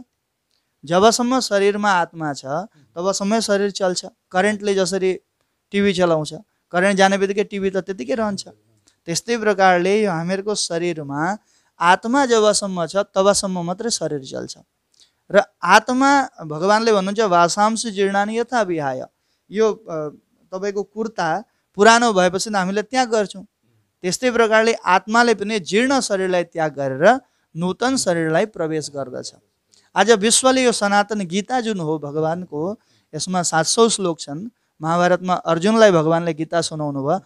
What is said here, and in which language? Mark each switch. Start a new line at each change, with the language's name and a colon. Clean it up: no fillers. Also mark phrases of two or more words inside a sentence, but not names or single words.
Nepali: जबसम्म शरीरमा आत्मा छ तबसम्म शरीर चल्छ। करेन्टले जसरी टिभी चलाउँछ, करेन्ट जाने बित्तिकै टिभी त त्यतिकै रहन्छ। त्यस्तै प्रकारले यो हामीहरूको शरीरमा आत्मा जबसम्म छ तबसम्म मात्रै शरीर चल्छ। र आत्मा भगवानले भन्नुहुन्छ
Sanskrit: वासांश जीर्णानि यथा विहाय।
Nepali: यो तपाईँको कुर्ता पुरानो भएपछि हामीले त्याग गर्छौँ, त्यस्तै प्रकारले आत्माले पनि जीर्ण शरीरलाई त्याग गरेर नूतन शरीरलाई प्रवेश गर्दछ। आज विश्वले यो सनातन गीता जुन हो भगवानको, यसमा 700 श्लोक छन् महाभारतमा अर्जुनलाई भगवानले गीता सुनाउनु भयो।